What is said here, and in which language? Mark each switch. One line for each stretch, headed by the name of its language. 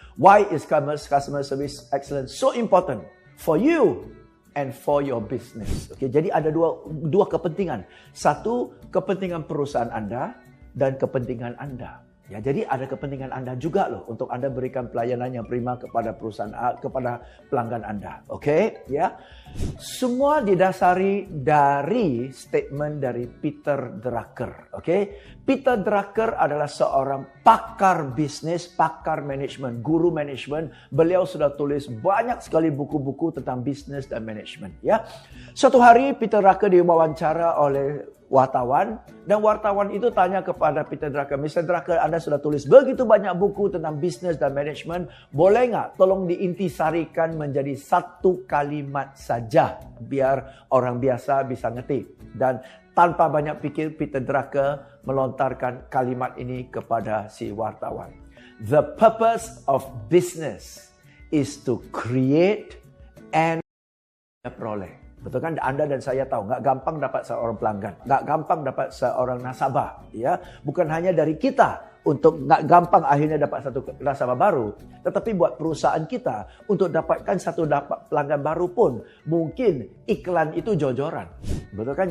English: Why is customer service excellence so important for you and for your business?
Indonesian: Okay, jadi ada dua kepentingan. Satu, kepentingan perusahaan Anda dan kepentingan Anda. Ya, jadi ada kepentingan Anda juga loh untuk Anda berikan pelayanan yang prima kepada perusahaan kepada pelanggan Anda. Oke, ya. Semua didasari dari statement dari Peter Drucker. Oke. Peter Drucker adalah seorang pakar bisnis, pakar manajemen, guru manajemen. Beliau sudah tulis banyak sekali buku-buku tentang bisnis dan manajemen, ya. Suatu hari Peter Drucker diwawancara oleh wartawan dan wartawan itu tanya kepada Peter Drucker, Mr. Drucker, Anda sudah tulis begitu banyak buku tentang bisnis dan manajemen, boleh nggak tolong diintisarikan menjadi satu kalimat saja biar orang biasa bisa ngerti. Dan tanpa banyak pikir Peter Drucker melontarkan kalimat ini kepada si wartawan.
English: The purpose of business is to create and
Indonesian: peroleh. Betul kan? Anda dan saya tahu, nggak gampang dapat seorang pelanggan, nggak gampang dapat seorang nasabah, ya. Bukan hanya dari kita untuk nggak gampang akhirnya dapat satu nasabah baru, tetapi buat perusahaan kita untuk dapatkan satu pelanggan baru pun mungkin iklan itu jor-joran, betul kan?